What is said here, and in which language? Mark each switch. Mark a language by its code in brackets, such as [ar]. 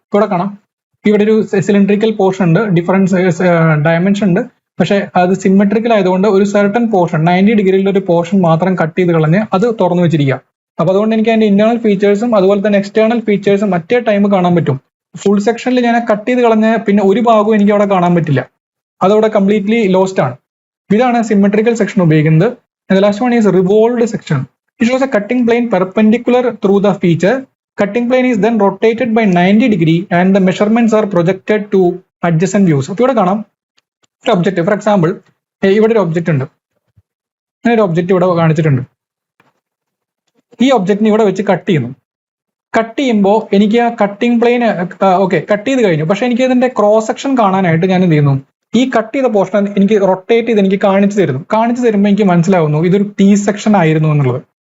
[ml] ഇവിടെ കാണാം, ഇവിടെ ഒരു സിലിണ്ടറിക്കൽ പോർഷൻ ഉണ്ട്, ഡിഫറൻസ് ഡയമെൻഷൻ ഉണ്ട്, പക്ഷെ അത് സിമെട്രിക്കൽ ആയതുകൊണ്ട് ഒരു സർട്ടൻ പോർഷൻ 90 ഡിഗ്രിയിലുള്ള ഒരു പോർഷൻ മാത്രം കട്ട് ചെയ്ത് കളഞ്ഞ് അത് തുറന്നു വെച്ചിരിക്കുക. അപ്പൊ അതുകൊണ്ട് എനിക്ക് അതിന്റെ ഇന്റേണൽ ഫീച്ചേഴ്സും അതുപോലെ തന്നെ എക്സ്റ്റേണൽ ഫീച്ചേഴ്സും മറ്റേ ടൈം കാണാൻ പറ്റും. ഫുൾ സെക്ഷനിൽ ഞാൻ കട്ട് ചെയ്ത് കളഞ്ഞ പിന്നെ ഒരു ഭാഗവും എനിക്ക് അവിടെ കാണാൻ പറ്റില്ല, അതവിടെ കംപ്ലീറ്റ്ലി ലോസ്റ്റ് ആണ്. ഇതാണ് സിമെട്രിക്കൽ സെക്ഷൻ ഉപയോഗിക്കുന്നത്. [en] And the last one is revolved section. It shows a cutting plane perpendicular through the feature. Cutting plane is then rotated by 90 degree and the measurements are projected to adjacent views. [ml] അപ്പോൾ ഇവിടെ കാണാം ഒരു object, for example ഇവിടെ ഒരു object ഉണ്ട്, അങ്ങനെ ഒരു object ഇവിടെ കാണിച്ചിട്ടുണ്ട്. ഈ ഒബ്ജക്റ്റിനെ ഇവിടെ വെച്ച് കട്ട് ചെയ്യുന്നു. കട്ട് ചെയ്യുമ്പോൾ എനിക്ക് ആ കട്ടിംഗ് പ്ലെയിൻ ഓക്കെ കട്ട് ചെയ്ത് കഴിഞ്ഞു, പക്ഷെ എനിക്ക് ഇതിന്റെ ക്രോസ് സെക്ഷൻ കാണാനായിട്ട് ഞാൻ എന്ത് ചെയ്യുന്നു, ഈ കട്ട് ചെയ്ത പോർഷൻ എനിക്ക് റൊട്ടേറ്റ് ചെയ്ത് എനിക്ക് കാണിച്ചു തരുമ്പോൾ എനിക്ക് മനസ്സിലാവുന്നു ഇതൊരു ടി സെക്ഷൻ ആയിരുന്നു എന്നുള്ളത്.